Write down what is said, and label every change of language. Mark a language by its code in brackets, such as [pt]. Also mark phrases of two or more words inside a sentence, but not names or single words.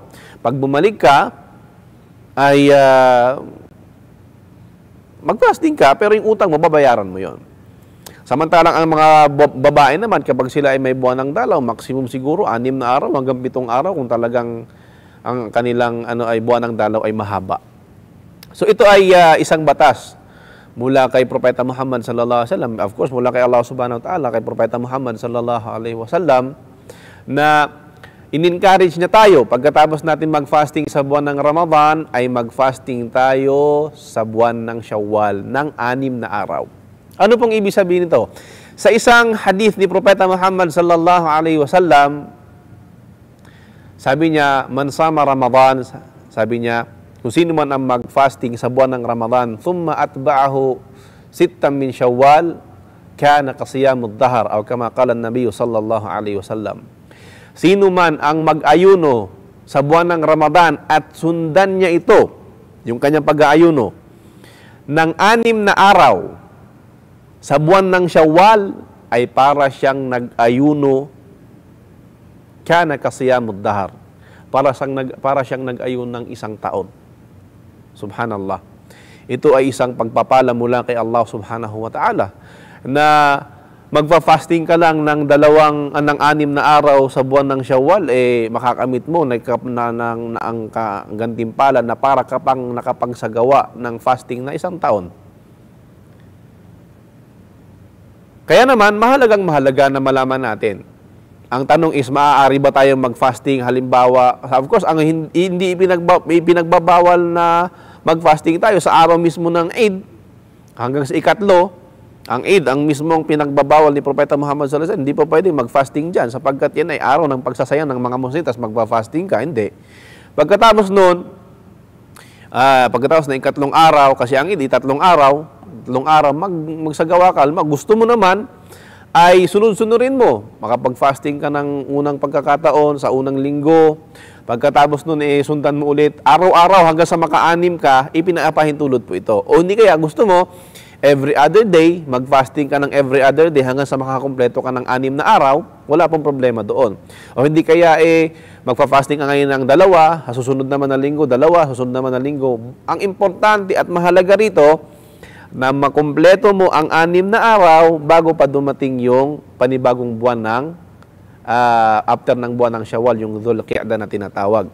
[tl] Pag bumalik ka, ay mag-fasting ka, pero yung utang mo, babayaran mo yon. Samantalang ang mga babae naman, kapag sila ay may buwan ng dalaw, maximum siguro 6 na araw hanggang 7 araw kung talagang ang kanilang ay buwan ng dalaw ay mahaba. So ito ay isang batas mula kay Propeta Muhammad [ar] صلى الله عليه وسلم, [en] of course [tl] mula kay Allah [ar] سبحانه وتعالى, [tl] kay Propeta Muhammad [ar] صلى الله عليه وسلم, [tl] na in-encourage niya tayo pagkatapos natin mag-fasting sa buwan ng Ramadan ay mag-fasting tayo sa buwan ng Syawal ng 6 na araw. Ano pong ibig sabihin nito? Sa isang hadith ni Propeta Muhammad [ar] صلى الله عليه وسلم, [tl] sabi niya, [ar] من صام رمضان, [tl] sabi niya, kung sino man ang mag-fasting sa buwan ng Ramadan, [ar] ثم أتبعه ستا من شوال كان كصيام الدهر, [tl] o [ar] كما قال النبي صلى الله عليه وسلم. [tl] Sino man ang mag-ayuno sa buwan ng Ramadan at sundan niya ito, yung kanyang pag-aayuno, ng 6 na araw sa buwan ng Syawal, ay para siyang nag-ayuno [ar] كان كصيام الدهر, [tl] para siyang nag-ayun ng 1 taon. Subhanallah. Ito ay isang pagpapala mula kay Allah [ar] سبحانه وتعالى [tl] na magpa-fasting ka lang ng 6 na araw sa buwan ng Syawal, makakamit mo ng ang gantimpala na para ka pang nakapagsagawa ng fasting na 1 taon. Kaya naman, mahalaga na malaman natin. Ang tanong is, maaari ba tayong mag-fasting? Halimbawa, [en] of course, [tl] ang hindi pinagbabawal na mag-fasting tayo sa araw mismo ng Eid, hanggang sa ikatlo, ang Eid, ang mismong pinagbabawal ni Propeta Muhammad [ar] صلى الله عليه وسلم, [tl] hindi pa pwede mag-fasting dyan, sapagkat yan ay araw ng pagsasayang ng mga Muslim, tas magpa-fasting ka, hindi. Pagkatapos nun, pagkatapos na ikatlong araw, kasi ang Eid, 3 araw, magsagawa ka, gusto mo naman, ay sunod-sunurin mo. Makapag-fasting ka ng unang pagkakataon sa unang linggo. Pagkatapos nun, sundan mo ulit. Araw-araw hanggang sa maka-6 ka, ipinapahintulot po ito. O hindi kaya gusto mo, [en] every other day, [tl] mag-fasting ka ng [en] every other day [tl] hanggang sa makakompleto ka ng 6 na araw, wala pong problema doon. O hindi kaya magpa-fasting ka ngayon ng 2, susunod naman na linggo, 2, susunod naman na linggo. Ang importante at mahalaga rito, na makumpleto mo ang 6 na araw bago pa dumating yung panibagong buwan ng after ng buwan ng Shawwal, yung Dhul Qi'dah na tinatawag.